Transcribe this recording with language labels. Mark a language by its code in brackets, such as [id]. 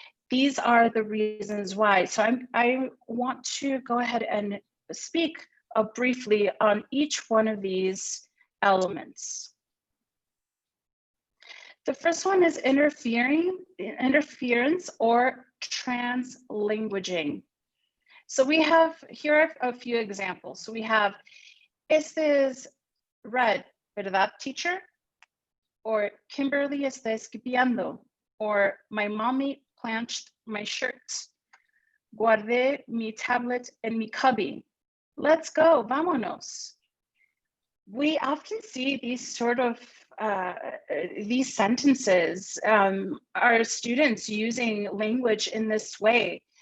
[en] These are the reasons why. So I want to go ahead and speak briefly on each one of these elements. The first one is interference or translanguaging. So we have, here are a few examples. So we have, este es red, ¿verdad, teacher? [es] Or Kimberly está esquipiando. [en] Or my mommy planched my shirt. Guardé mi tablet en mi cubby. Let's go, vámonos. We often see these sort of these sentences, our students using language in this way.